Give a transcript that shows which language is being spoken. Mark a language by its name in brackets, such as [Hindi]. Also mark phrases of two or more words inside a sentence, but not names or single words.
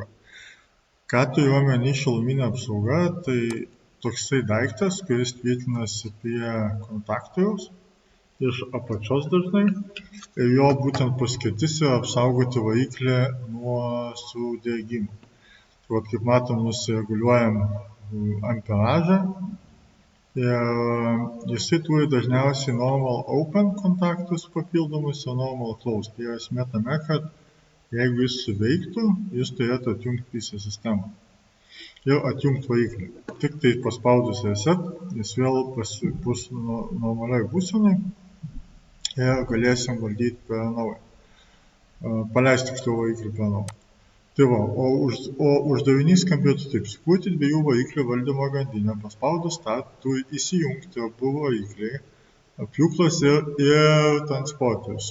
[Lithuanian] Ką turiu omeny šiluminė apsauga, tai toksai daiktas, kuris tvirtinasi prie kontaktoriaus iš apačios dažnai ir jo būtent paskirtis yra apsaugoti variklį nuo sudegimo. Tai kaip matom, nusireguliuojam amperažą. Ir jisai turi dažniausiai [English] normal open [Lithuanian] kontaktus papildomus ir [English] normal close. [Lithuanian] Tai esmė tame, kad jeigu jis suveiktų, jis turėtų atjungti visą sistemą ir atjungti variklį. Tik tai paspaudus reset, jis vėl bus normaliai būsenai ir galėsim valdyti per naują. Paleisti tiksliau variklį per naują. Tai va, o uždavinys skambėtų taip: sukurti dviejų variklių valdymo grandinę, paspaudus start turi įsijungti abu varikliai, pjūklas ir transporterius.